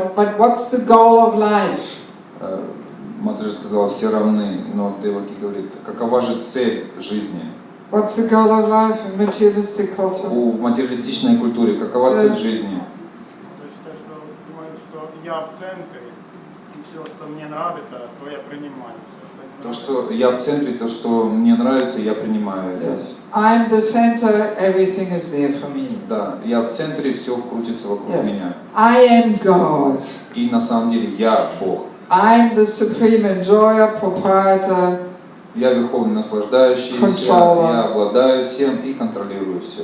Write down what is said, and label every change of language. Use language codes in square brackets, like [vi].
[en] But what's the goal of life? [ru] Матаджи сказала, все равны, но Деваки говорит, какова же цель жизни? [en] What's the goal of life in materialistic culture? [ru] В материалистичной культуре какова цель жизни? Я считаю, что думаю, что я в центре, и все, что мне нравится, то я принимаю. То, что я в центре, то, что мне нравится, я принимаю это. [en] Yes. I'm the center, everything is there for me. [ru] Да, я в центре, все крутится вокруг меня. [en] I am God. [ru] И на самом деле я Бог. [en] I'm the supreme enjoyer, proprietor. [ru] Я верховный наслаждающийся, я обладаю всем и контролирую все.